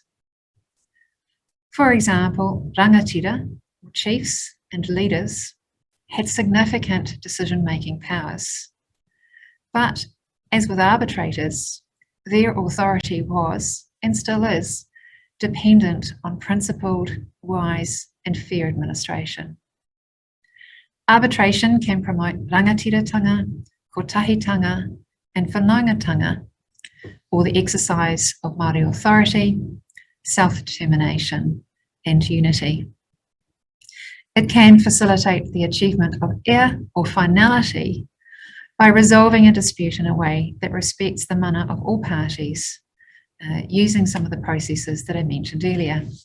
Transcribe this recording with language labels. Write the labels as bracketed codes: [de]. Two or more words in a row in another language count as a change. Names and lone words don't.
[en] For example, rangatira, or chiefs and leaders, had significant decision-making powers. But as with arbitrators, their authority was, and still is, dependent on principled, wise, and fair administration. Arbitration can promote rangatiratanga, kotahitanga, and whanaungatanga, or the exercise of Māori authority, self-determination, and unity. It can facilitate the achievement of ea, or finality, by resolving a dispute in a way that respects the mana of all parties, using some of the processes that I mentioned earlier.